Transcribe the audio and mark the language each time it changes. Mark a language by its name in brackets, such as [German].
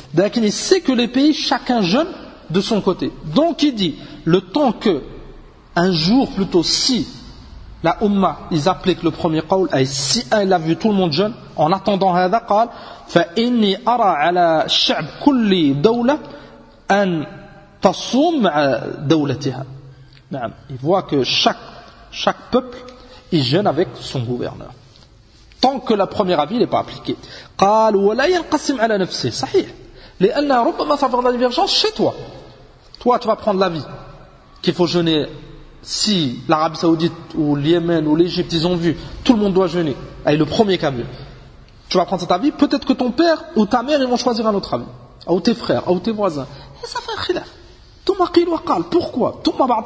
[Arabic] لكن [French] il sait que les pays chacun jeûne de son côté, donc il dit le temps que un jour plutôt si la umma ils appliquent le premier قول et si un l'a vu tout le monde jeûne en attendant [Arabic] هذا قال فإني أرى على شعب كل دولة أن تصوم مع دولتها. نعم. [French] Il voit que chaque chaque peuple, il jeûne avec son gouverneur. Tant que la première avis n'est pas appliquée. [Arabic] قال ولا ينقسم على نفسه صحيح لأن ربما تظهر [French] divergence chez toi. Toi, tu vas prendre l'avis qu'il faut jeûner. Si l'Arabie Saoudite ou le Yémen ou l'Égypte, ils ont vu, tout le monde doit jeûner. Elle est le premier qui a vu. Tu vas prendre cet avis. Peut-être que ton père ou ta mère, ils vont choisir un autre avis. Ou tes frères, ou tes voisins. Et ça fait un khilaf. Pourquoi ?